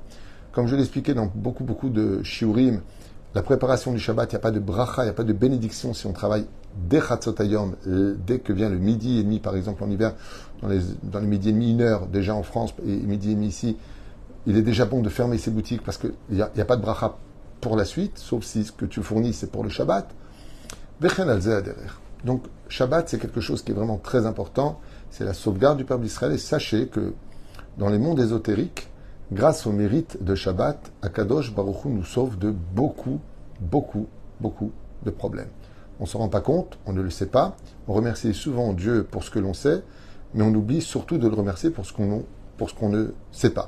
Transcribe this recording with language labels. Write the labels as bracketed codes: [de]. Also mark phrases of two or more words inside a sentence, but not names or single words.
[fr] Comme je l'expliquais dans beaucoup de shiurim, la préparation du Shabbat, il n'y a pas de bracha, il n'y a pas de bénédiction si on travaille dès [he] חצות היום, [fr] dès que vient le midi et demi, par exemple en hiver, dans les midi et demi, 1 heure déjà en France et midi et demi ici, il est déjà bon de fermer ses boutiques parce qu'il n'y a pas de bracha pour la suite, sauf si ce que tu fournis c'est pour le Shabbat. [he] וכן על זה derrière. [fr] Donc Shabbat c'est quelque chose qui est vraiment très important, c'est la sauvegarde du peuple d'Israël, et sachez que dans les mondes ésotériques, grâce au mérite de Shabbat, [he] הקדוש ברוך הוא [fr] nous sauve de beaucoup de problèmes. On ne s'en rend pas compte, on ne le sait pas. On remercie souvent Dieu pour ce que l'on sait, mais on oublie surtout de le remercier pour ce qu'on ne sait pas.